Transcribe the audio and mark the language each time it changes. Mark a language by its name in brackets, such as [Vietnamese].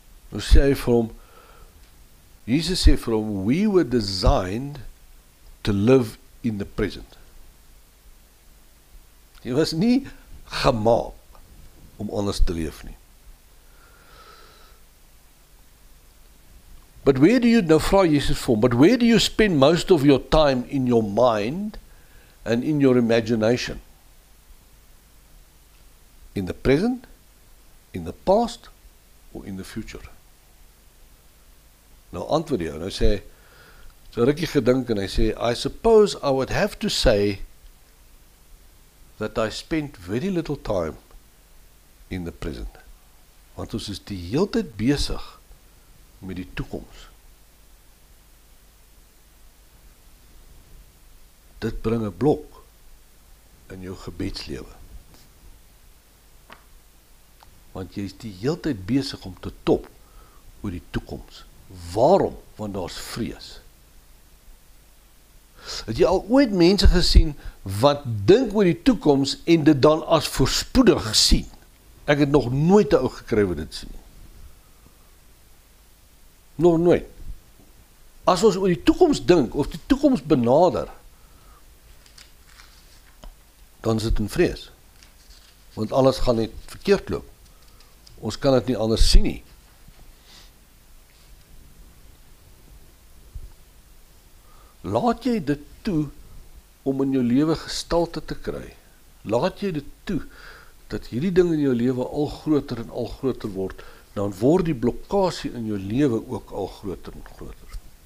[Afrikaans] Nou sê hy vir hom, Jesus sê vir hom, [English] we were designed to live in the present. [Afrikaans] Jy was nie gemaak om anders te leef nie. [English] But where do you, [Afrikaans] nou vra Jesus vir hom, [English] but where do you spend most of your time in your mind and in your imagination? In the present, in the past, or in the future? [Afrikaans] Nou antwoord hy, nou sê, so rukkie gedink en hy sê, [English] I suppose I would have to say that I spent very little time in the present. [Afrikaans] Want ons is die hele tyd besig met die toekoms. Dit bring 'n blok in jou gebedslewe. Want jy is die hele tyd besig om te top oor die toekoms. Waarom? Want daar's vrees. Het jy al ooit mense gesien wat dink oor die toekoms en dit dan as voorspoedig sien? Ek het nog nooit 'n ou gekry wat dit sien. Nog nooit. As ons oor die toekoms dink, of die toekoms benader, dan is dit in vrees. Want alles gaan net verkeerd loop. Ons kan dit nie anders sien nie. Laat jy dit toe om in jou lewe gestalte te kry. Laat jy dit toe dat hierdie ding in jou lewe al groter en al groter word, dan word die blokkasie in jou lewe ook al groter en groter.